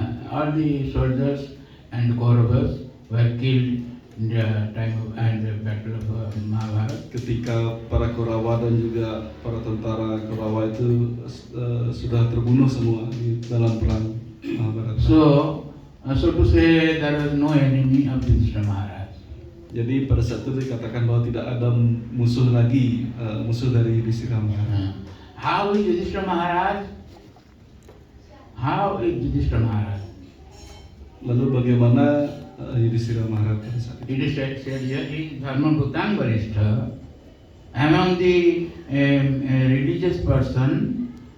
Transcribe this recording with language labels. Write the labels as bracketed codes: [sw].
[en] all the soldiers and Kauravas were killed in the time of the battle of Mahabharata. [id] Ketika para Kaurawa dan juga para tentara Kaurawa itu sudah terbunuh semua di dalam perang Mahabharata. [en] So to say, there was no enemy of Yudhishthira Maharaj. [id] Jadi pada saat itu dikatakan bahwa tidak ada musuh lagi, musuh dari Yudhishthira Maharaj. [en] How is Yudhishthira Maharaj? How is Yudhishthira Maharaj? [id] Lalu bagaimana Yudhishthira Maharaj pada saat itu? [en] It is said here, he is Dharmabhutang Varishtha. Among the religious person,